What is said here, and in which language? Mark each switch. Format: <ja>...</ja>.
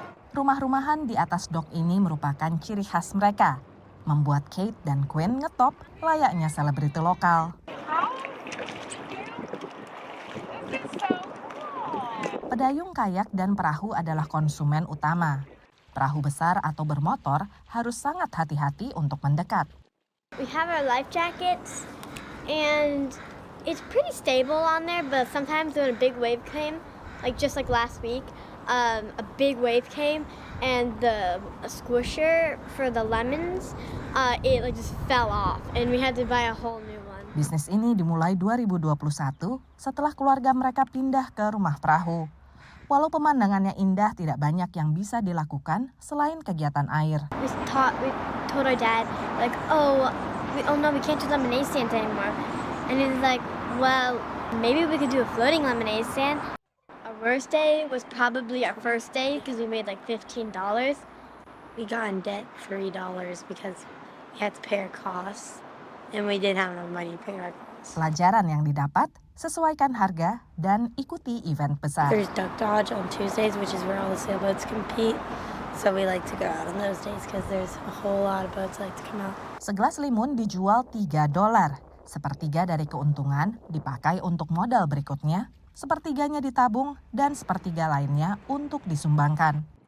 <id>Rumah-rumahan di atas dok ini merupakan ciri khas mereka, membuat Kate dan Quinn ngetop layaknya selebriti lokal. Pedayung kayak dan perahu adalah konsumen utama. Perahu besar atau bermotor harus sangat hati-hati untuk mendekat.</id> <en>We have our life jackets, and it's pretty stable on there, but sometimes when a big wave came, just like last week, a big wave came, and the squisher for the lemons, it just fell off, and we had to buy a whole new one.</en> <id>Bisnis ini dimulai 2021 setelah keluarga mereka pindah ke rumah perahu. Walau pemandangannya indah, tidak banyak yang bisa dilakukan selain kegiatan air.</id> <en>We told our dad, oh no, we can't do lemonade stands anymore. And he was like, well, maybe we could do a floating lemonade stand. Our worst day was probably our first day because we made $15. We got in debt $3 because we had to pay our costs and we didn't have enough money to pay our costs.</en> <id>Pelajaran yang didapat, sesuaikan harga dan ikuti event besar.</id> <en>There's duck dodge on Tuesdays, which is where all the sailboats compete. So we like to go out on those days because there's a whole lot of boats like to come out.</en> <id>Segelas limun dijual $3, Sepertiga dari keuntungan dipakai untuk modal berikutnya, sepertiganya ditabung, dan sepertiga lainnya untuk disumbangkan.</id>